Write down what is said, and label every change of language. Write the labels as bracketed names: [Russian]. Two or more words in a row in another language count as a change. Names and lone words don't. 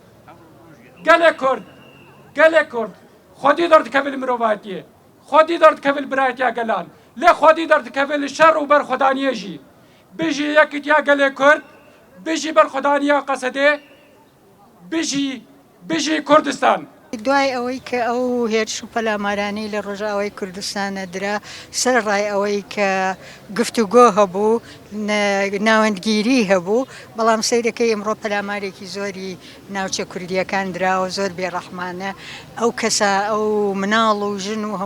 [Kurdish] Gelê Kurd gelê Kurd xwedî derdikeve li mirovatiyê xwedî derdikeve li birayetiya gelan lê xwedî derdikeve li şer û berxwedaniyê jî bijî yekîtiya gelê Kurd bijî berxwedaniya Qesedê bijî Kurdistan. [Central Kurdish] دوای ئەوەی کە ئەو هێرش و پەلامارانەی لە ڕۆژاوای کوردستانە درا سەر ڕای ئەوەی کە گفتوگۆ هەبوو ناوەندگیری هەبوو بەڵام سەیرەکەی ئەمڕۆ پەلامارێکی زۆری ناوچە کوردیەکان دراوە زۆر بێڕەحمانە ئەو کەسە ئەو مناڵ و ژن و